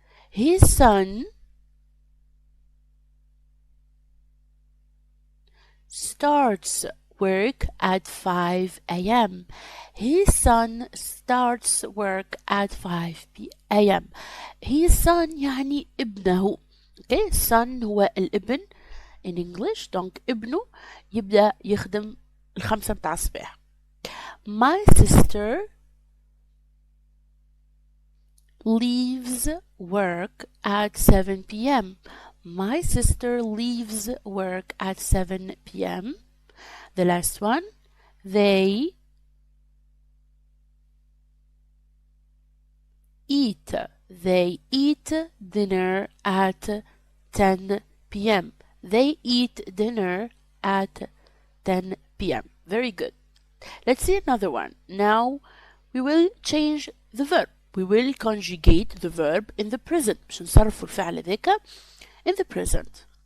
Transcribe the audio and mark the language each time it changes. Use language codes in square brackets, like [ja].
[en] His son starts work at 5 a.m. His son starts work at 5 a.m. His son [ar] يعني ابنه. [en] Okay, son [ar] هو الابن [en] in English. [ar] donc ابنه يبدأ يخدم 5 متاع الصباح. [en] My sister leaves work at 7 p.m. My sister leaves work at 7 p.m. The last one, they eat dinner at 10 p.m. They eat dinner at 10 p.m. Very good. Let's see another one. Now we will change the verb. We will conjugate the verb in the present. [ar] باش نصرفوا الفعل ذاك [en] in the present.